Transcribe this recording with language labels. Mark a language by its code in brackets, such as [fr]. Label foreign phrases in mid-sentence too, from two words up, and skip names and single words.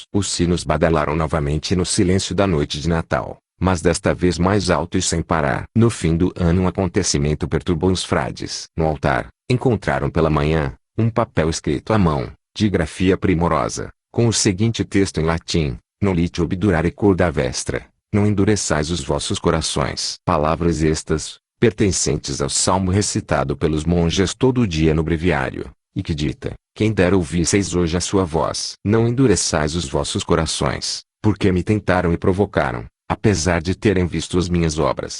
[pt] Os sinos badalaram novamente no silêncio da noite de Natal, mas desta vez mais alto e sem parar. No fim do ano um acontecimento perturbou os frades. No altar, encontraram pela manhã, um papel escrito à mão, de grafia primorosa, com o seguinte texto em latim: [la] Nolite obdurare cor da vestra, [pt] não endureçais os vossos corações. Palavras estas, pertencentes ao salmo recitado pelos monges todo dia no breviário, e que dita: quem dera ouvisseis hoje a sua voz. Não endureçais os vossos corações, porque me tentaram e provocaram, apesar de terem visto as minhas obras.